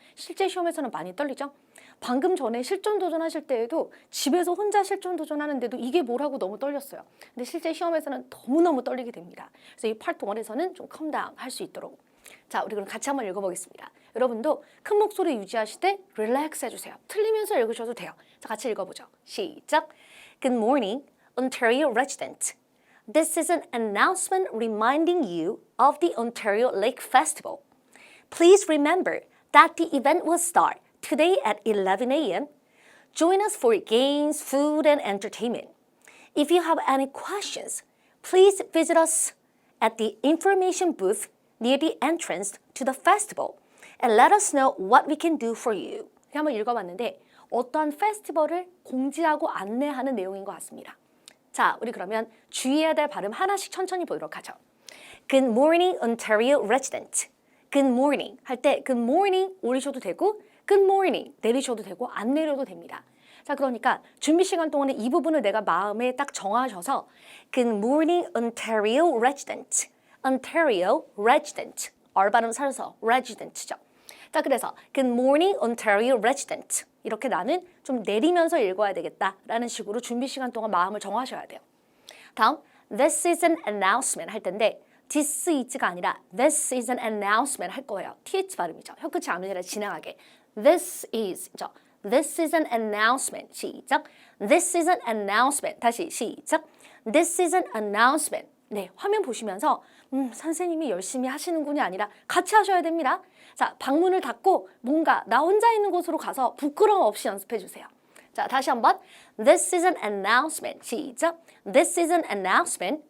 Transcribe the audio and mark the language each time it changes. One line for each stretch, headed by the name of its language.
Korean: 실제 시험에서는 많이 떨리죠? 방금 전에 실전 도전하실 때에도 집에서 혼자 실전 도전하는데도 이게 뭐라고 너무 떨렸어요. 근데 실제 시험에서는 너무너무 떨리게 됩니다. 그래서 이 파트 1에서는 좀 컴다운 할 수 있도록. 자, 우리 그럼 같이 한번 읽어보겠습니다. 여러분도 큰 목소리 유지하실 때 릴렉스 해주세요. 틀리면서 읽으셔도 돼요. 자, 같이 읽어보죠. 시작.
English: Good morning, Ontario resident. This is an announcement reminding you of the Ontario Lake Festival. Please remember that the event will start today at 11 a.m. Join us for games, food, and entertainment. If you have any questions, please visit us at the information booth near the entrance to the festival and let us know what we can do for you.
Korean: 한번 읽어봤는데 어떠한 페스티벌을 공지하고 안내하는 내용인 것 같습니다. 자, 우리 그러면 주의해야 될 발음 하나씩 천천히 보도록 하죠.
English: Good morning, Ontario resident. Good morning
Korean: 할 때 good morning 올리셔도 되고 Good morning 내리셔도 되고 안 내려도 됩니다. 자, 그러니까 준비 시간 동안에 이 부분을 내가 마음에 딱 정하셔서
English: Good morning Ontario resident. Ontario resident.
Korean: R 발음 살려서 resident죠. 자, 그래서
English: Good morning Ontario resident.
Korean: 이렇게 나는 좀 내리면서 읽어야 되겠다라는 식으로 준비 시간 동안 마음을 정하셔야 돼요.
English: 다음 This is an announcement
Korean: 할 텐데
English: This is가 아니라 This is an announcement
Korean: 할 거예요. TH 발음이죠. 혀끝이 아무래도 지나가게.
English: This is, This is an announcement.
Korean: 시작.
English: This is an announcement.
Korean: 다시 시작.
English: This is an announcement.
Korean: 네, 화면 보시면서 선생님이 열심히 하시는군이 아니라 같이 하셔야 됩니다. 자, 방문을 닫고 뭔가 나 혼자 있는 곳으로 가서 부끄러움 없이 연습해 주세요. 자, 다시 한번.
English: This is an announcement.
Korean: 시작.
English: This is an announcement.